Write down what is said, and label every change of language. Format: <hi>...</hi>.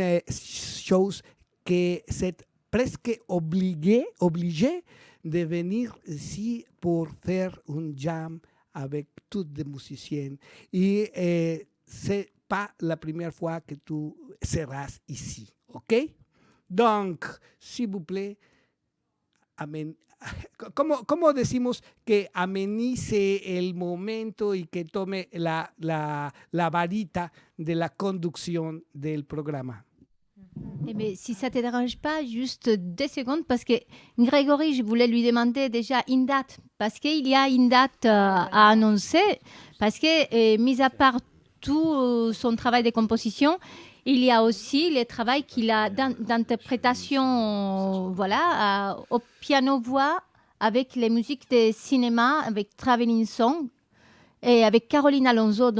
<fr>chose que c'est presque obligé de venir ici pour faire un jam avec tous les musiciens. Et c'est pas la première fois que tu seras ici, ok? Donc, s'il vous plaît, amén.</fr> <es>¿Cómo decimos que amenice el momento y que tome la varita de la conducción del programa?</es> <fr>Mais si ça ne te dérange pas, juste 2 secondes, parce que Grégory, je voulais lui demander déjà une date, parce qu'il y a une date à annoncer, parce que, mis à part tout son travail de composition, il y a aussi le travail qu'il a d'interprétation au piano-voix avec les musiques de cinéma, avec Traveling Song et avec Caroline Alonso.</fr>